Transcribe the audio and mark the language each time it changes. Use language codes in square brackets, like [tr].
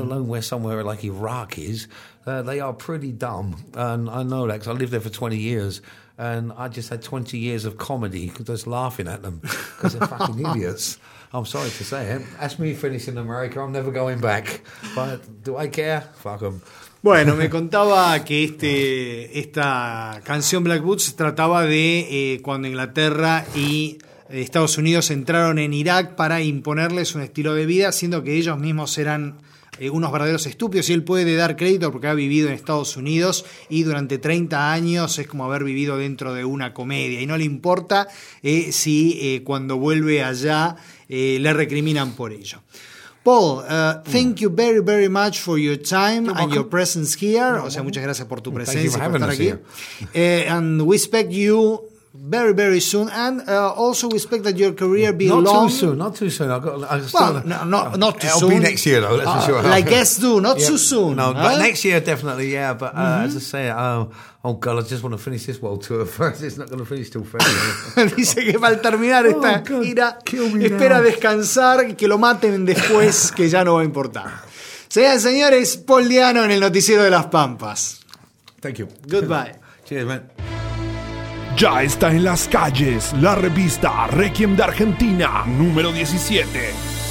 [en] alone where somewhere like Iraq is. They are pretty dumb, and I know that because I lived there for 20 years. And I just had 20 years of comedy just laughing at them because they're fucking idiots. I'm sorry to say it. Ask me finishing America, I'm never going back. But do I care? Fuck them. [es] Bueno, me contaba que esta canción Black Boots trataba de cuando Inglaterra y Estados Unidos entraron en Irak para imponerles un estilo de vida, siendo que ellos mismos eran unos verdaderos estúpidos, y él puede dar crédito porque ha vivido en Estados Unidos y durante 30 años es como haber vivido dentro de una comedia, y no le importa si cuando vuelve allá le recriminan por ello. [en] Paul, thank you very, very much for your time and your presence here. [es] O sea, muchas gracias por tu presencia y por estar aquí. [en] And we expect you very, very soon, and also we expect that your career be long. Not too soon. Not too soon. It'll be next year, though. That's for sure. Like guests do, not too soon. No, But next year definitely, yeah. But as I say, oh God, I just want to finish this world tour first. It's not going to finish till February. [es] Dice que va a terminar esta gira. Espera descansar y que lo maten después, que ya no va a importar. Sean señores, Paul Di'Anno en el noticiero de las Pampas. [en] Thank you. Goodbye. Cheers, man. [es] Ya está en las calles la revista Requiem de Argentina, número 17.